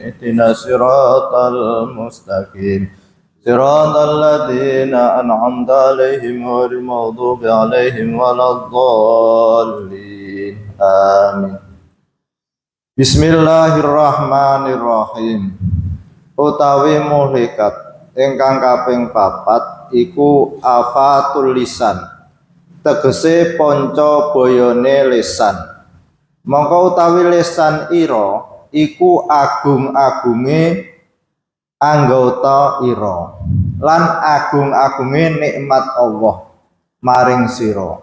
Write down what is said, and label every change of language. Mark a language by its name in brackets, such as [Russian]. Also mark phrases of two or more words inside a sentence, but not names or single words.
[Arabic] اهدنا الصراط المستقيم صراط الذين أنعمت عليهم غير المغضوب عليهم ولا الضالين. Amin. بسم الله الرحمن الرحيم. [Javanese] Utawi muhlikat ingkang kaping 4 iku [Arabic] آفات اللسان, [Javanese] tegese panca boyone lisan. Mongko utawi lisan ira iku agung-agunge anggota ira lan agung-agunge nikmat Allah maring sira.